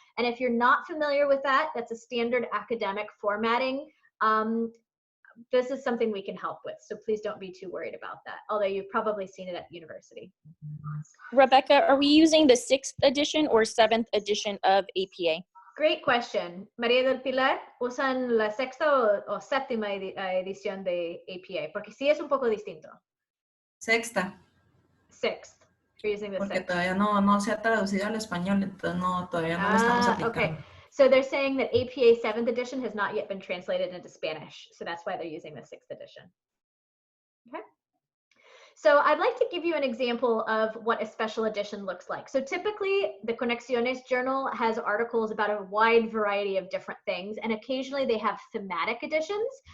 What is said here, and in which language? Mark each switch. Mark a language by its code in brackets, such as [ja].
[en] And if you're not familiar with that, that's a standard academic formatting. This is something we can help with, so please don't be too worried about that, although you've probably seen it at university. Rebecca, are we using the 6th edition or 7th edition of APA? Great question. [es] María del Pilar, ¿usan la sexta o séptima edición de APA? Porque sí es un poco distinto. Sexta. [en] Sixth. We're using the [es] Porque [en] sixth. [es] todavía no se ha traducido al español, entonces todavía no lo estamos aplicando. [en] Okay. So they're saying that APA 7th edition has not yet been translated into Spanish, so that's why they're using the 6th edition. Okay. So I'd like to give you an example of what a special edition looks like. So typically, the Conexiones journal has articles about a wide variety of different things, and occasionally they have thematic editions.